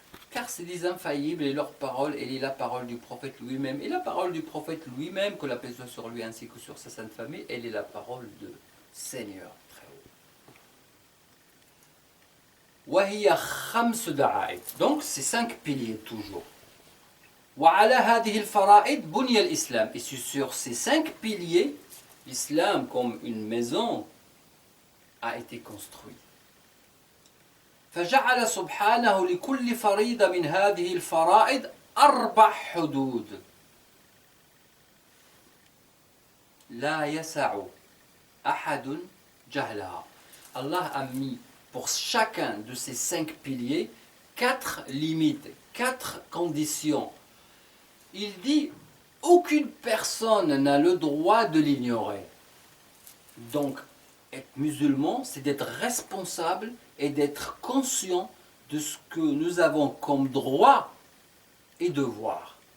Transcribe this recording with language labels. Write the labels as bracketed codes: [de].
[fr] Car c'est des infaillibles et leur parole, elle est la parole du prophète lui-même. Et la parole du prophète lui-même, que la paix soit sur lui ainsi que sur sa sainte famille, elle est la parole de Seigneur très haut. [ar] وهي خمس دعائم. [fr] Donc c'est 5 piliers toujours. [ar] وعلى هذه الفرائض بني الإسلام. [fr] Et sur ces 5 piliers, l'islam comme une maison a été construit. [ar] فجعل سبحانه لكل فريضة من هذه الفرائض 4 حدود لا يسع أحد جهلها. [fr] Allah a mis pour chacun de ces 5 piliers 4 limites, 4 conditions. Il dit aucune personne n'a le droit de l'ignorer. Donc, être musulman, c'est d'être responsable et d'être conscient de ce que nous avons comme droit et devoir.